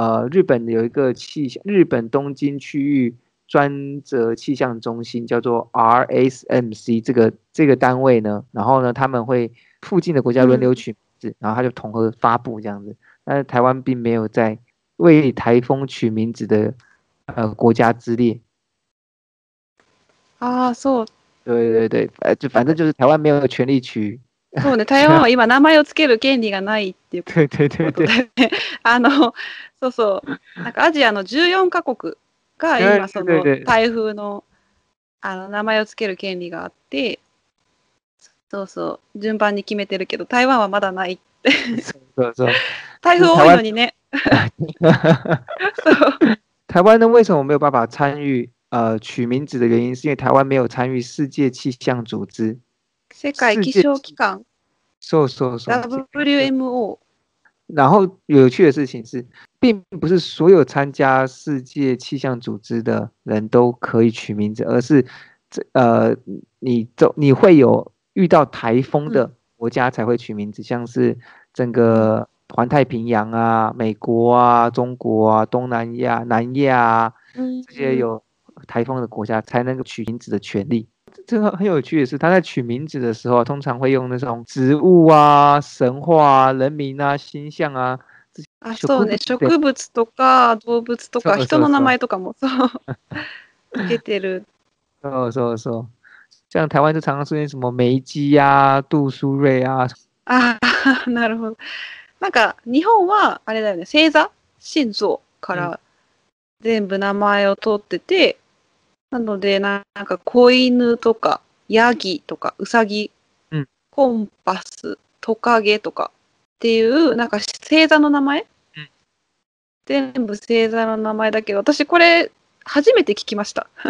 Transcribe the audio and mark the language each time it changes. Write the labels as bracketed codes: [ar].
[zh] 日本有一个日本东京区域专责气象中心叫做 RSMC 这个单位呢，然后呢他们会附近的国家轮流取名字，然后他就统合发布这样子。但是台湾并没有在为台风取名字的国家之列。 [ja] そう。 [zh] 对，就反正就是台湾没有权利取。 [ja] そうね、台湾は今名前をつける権利がないっていうことで。そう。なんかアジアの14カ国が今その台風の名前をつける権利があって、そう順番に決めてるけど台湾はまだないって。そう。台風多いのにね。 [zh] 台湾呢，为什么没有办法参与取名字的原因，是因为台湾没有参与世界气象组织。 [ja] 世界気象機関。そう。 [en] WMO。 [zh] 然后有趣的事情是，并不是所有参加世界气象组织的人都可以取名字，而是你会有遇到台风的国家才会取名字，像是整个环太平洋啊、美国啊、中国啊、东南亚、南亚啊，这些有台风的国家才能够取名字的权利。这个很有趣的是，他在取名字的时候，通常会用那种植物啊、神话啊、人名啊、星象啊。そうね、植物とか動物とか人の名前とかもそうつけてる。そう。像台湾就常常出现什么梅基啊、杜苏芮啊。 [ja] なるほど。なんか日本はあれだよね、星座、星座から全部名前を取ってて。なので、なんか子犬とか、ヤギとか、ウサギ、コンパス、トカゲとかっていう、なんか星座の名前、全部星座の名前だけど、私これ初めて聞きました。